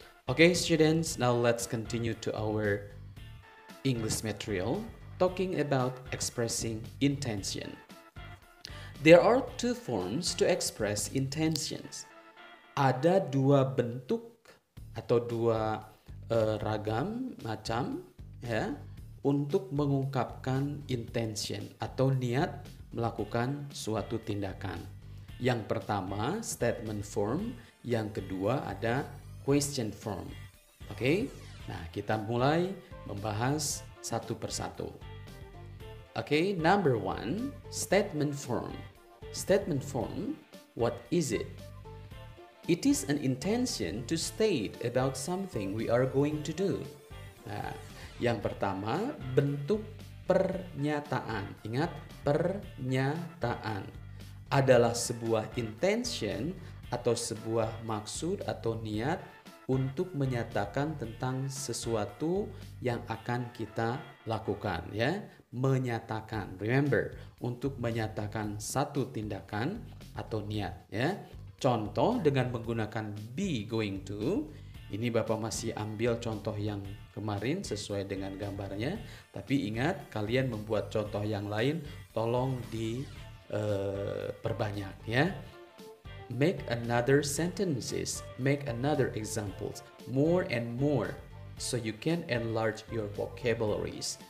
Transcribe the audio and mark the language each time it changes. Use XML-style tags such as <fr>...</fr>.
<en>Okay students, now let's continue to our English material talking about expressing intention. There are two forms to express intentions.</en> <id>Ada dua bentuk atau dua ragam macam ya untuk mengungkapkan intention atau niat melakukan suatu tindakan. Yang pertama statement form, yang kedua ada question form. Oke? Nah, kita mulai membahas satu persatu.</id> <en>Okay, number one, statement form. Statement form, what is it? It is an intention to state about something we are going to do.</en> <id>Nah, yang pertama, bentuk pernyataan. Ingat, pernyataan adalah sebuah intention atau sebuah maksud atau niat untuk menyatakan tentang sesuatu yang akan kita lakukan ya. Menyatakan, remember, untuk menyatakan satu tindakan atau niat ya. Contoh dengan menggunakan be going to. Ini Bapak masih ambil contoh yang kemarin sesuai dengan gambarnya, tapi ingat kalian membuat contoh yang lain tolong diperbanyak ya.</id> <en>Make another sentences, make another examples, more and more, so you can enlarge your vocabularies.</en>